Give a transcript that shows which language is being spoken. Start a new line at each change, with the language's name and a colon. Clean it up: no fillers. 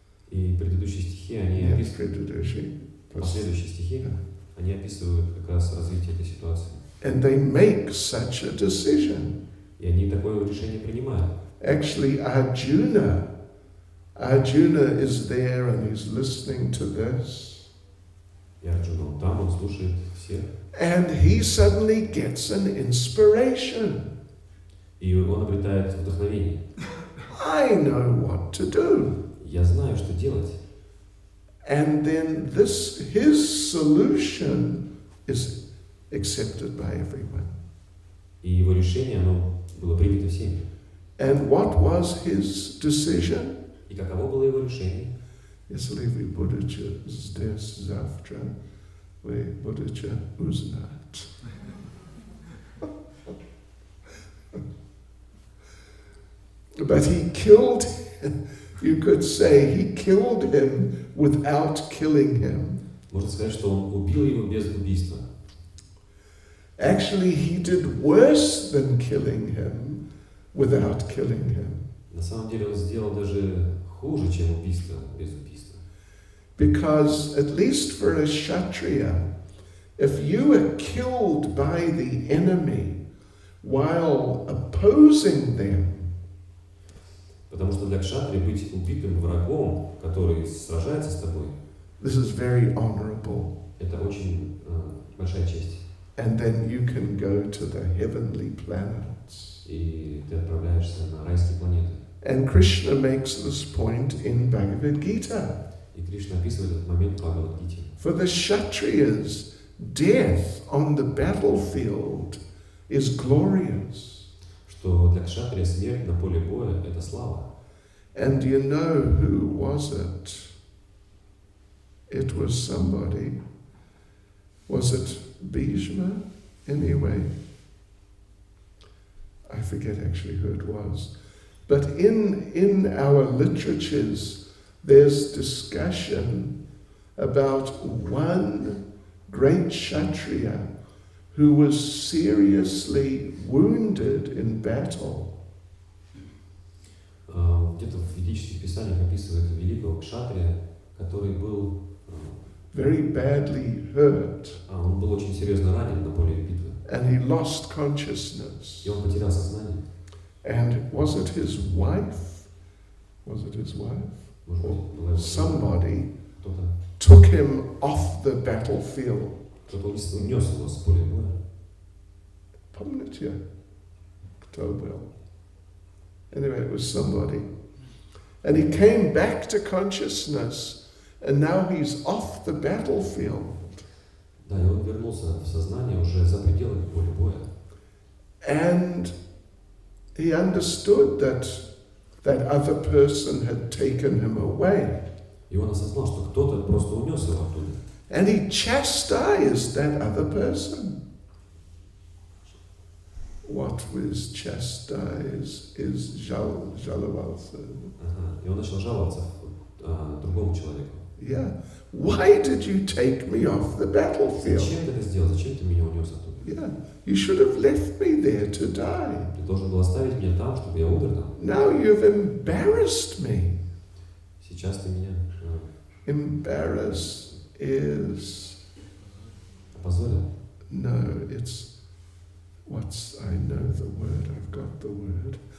Russian: И предыдущие стихи, они описывают, последующие стихи, они описывают как раз развитие этой ситуации.
English: And they make such a decision.
Russian: И они такое решение принимают.
English: Actually, Arjuna is there and he's listening to this.
Russian: И Арджуна, он там, он слушает всех.
English: And he suddenly gets an inspiration.
Russian: И он обретает вдохновение.
English: I know what to do.
Russian: Я знаю, что делать.
English: And then his solution is accepted by everyone.
Russian: И его решение, оно было принято всеми.
English: And what was his decision?
Russian: И каково было его решение? Если вы будете здесь завтра, вы будете узнать.
English: But he killed him. You could say he killed him without killing him.
Russian: Можно сказать, что он убил его без убийства.
English: Actually, he did worse than killing him without killing him.
Russian: На самом деле он сделал даже хуже, чем убийство без убийства.
English: Because, at least for a Kshatriya, if you are killed by the enemy while opposing them,
Russian: Потому что для кшатри быть убитым врагом, который сражается с тобой,
English: this is very honorable.
Russian: это очень большая честь.
English: And then you can go to the heavenly planets.
Russian: И ты отправляешься на райские планеты.
English: And Krishna makes this point in Bhagavad Gita.
Russian: И Кришна описывает этот момент в Бхагавад-гите.
English: For the Kshatriyas, death on the battlefield is glorious.
Russian: Что для кшатрия смерть на поле боя – это слава.
English: And you know who was it? It was somebody. Was it Bhishma? Anyway, I forget actually who it was. But in our literatures, there's discussion about one great Kshatriya who was seriously wounded in battle.
Russian: Где-то в ведических писаниях описывается великого кшатрия, который был
English: very badly hurt.
Russian: Он был очень серьезно ранен на поле битвы.
English: And he lost consciousness.
Russian: И он потерял сознание.
English: And was it his wife? Was it his wife? Or somebody took him off the battlefield.
Russian: Кто-то унес его с поля боя. Помните? Кто был?
English: Anyway, it was somebody. And he came back to consciousness, and now he's off the battlefield.
Russian: Да, и он вернулся в сознание уже за пределами поля боя.
English: And he understood that other person had taken him away.
Russian: И он осознал, что кто-то просто унес его оттуда.
English: And he chastised that other person. What was chastised is
Russian: жаловался. И он начал жаловаться другому человеку.
English: Yeah. Why did you take me off the battlefield?
Russian: Зачем ты это сделал? Зачем ты меня унес оттуда?
English: Yeah. You should have left me there to die.
Russian: Ты должен был оставить меня там, чтобы я умер там.
English: Now you've embarrassed me.
Russian: Сейчас ты меня
English: Embarrass is...
Russian: опозорил.
English: No, it's... I know the word, I've got the word.